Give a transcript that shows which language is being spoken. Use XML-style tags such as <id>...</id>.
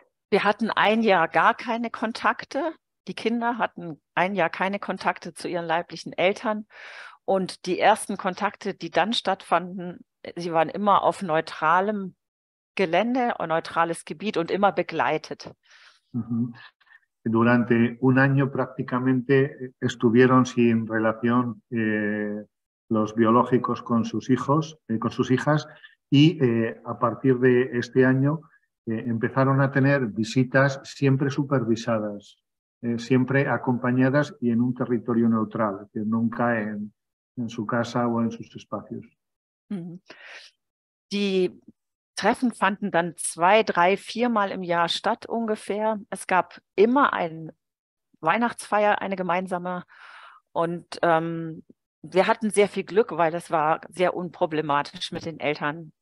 <de>Wir hatten ein Jahr gar keine Kontakte. Die Kinder hatten ein Jahr keine Kontakte zu ihren leiblichen Eltern. Und die ersten Kontakte, die dann stattfanden, sie waren immer auf neutralem Gelände, neutrales Gebiet und immer begleitet.</de> <es>Durante un año prácticamente estuvieron sin relación los biológicos con sus hijos, con sus hijas, y a partir de este año empezaron a tener visitas siempre supervisadas, siempre acompañadas y en un territorio neutral, que nunca en su casa o en sus espacios.</es> <de>Die Treffen fanden dann 2, 3, 4 Mal im Jahr statt ungefähr. Es gab immer eine Weihnachtsfeier, eine gemeinsame. Und wir hatten sehr viel Glück, weil es war sehr unproblematisch mit den Eltern.</de>